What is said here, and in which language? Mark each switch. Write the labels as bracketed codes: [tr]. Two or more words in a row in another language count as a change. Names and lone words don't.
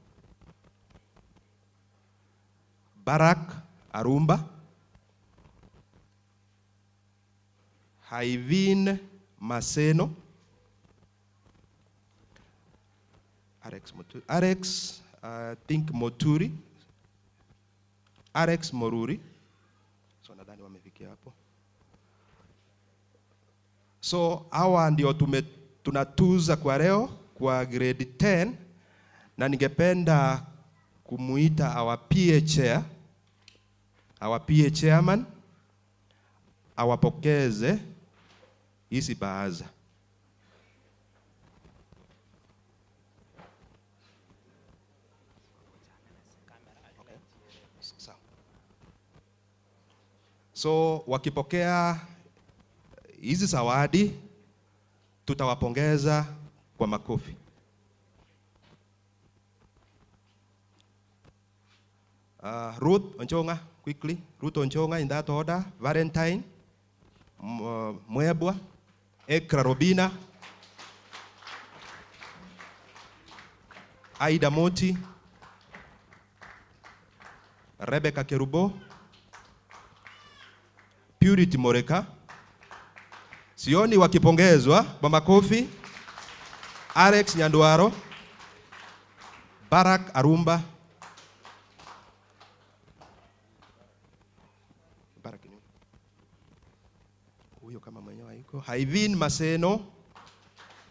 [sw] Barak Arumba. Haivin Maseno. Alex think Moturi. Alex Moruri. So nadhani wamefikia hapo. So hawa ndio tunatuza kwa leo kwa grade 10, na ningependa kumuita [en] our PA chair, our PA chairman [sw] awapokeze hizi baaza. So wakipokea hizi zawadi tutawapongeza kwa makofi. Ruth Onchonga, quickly. [en] Ruth Onchonga in that order. [sw] Valentine Mwebwa. Ekra Robina. Aida Moti. Rebecca Kerubo. Purity Moreka. Sioni wakipongezwa kwa makofi. Alex Nyanduaro. Barak Arumba. Barak ni huyo kama mwenyewe haiko.